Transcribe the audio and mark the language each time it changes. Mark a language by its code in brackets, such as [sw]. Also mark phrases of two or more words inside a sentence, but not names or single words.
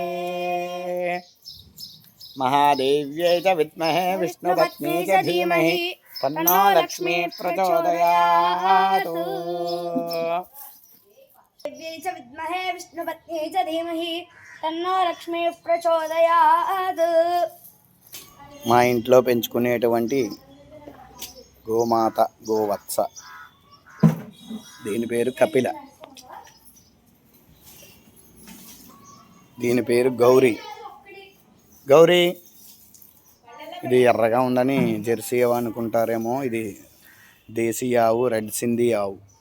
[sa] महादेव्यै च विद्महे विष्णुपत्नी च धीमहि तन्नो लक्ष्मी प्रचोदयातु। देव्यै च विद्महे विष्णुपत्न्यै च धीमहि तन्नो लक्ष्मी प्रचोदयात्। [te] మా ఇంట్లో పెంచుకునేటువంటి గోమాత గోవత్స, దీని పేరు కపిల, దీని పేరు గౌరీ. గౌరీ ఇది ఎర్రగా ఉందని జెర్సీ ఆవు అనుకుంటారేమో, ఇది దేశీ ఆవు, రెడ్ సింధీ ఆవు.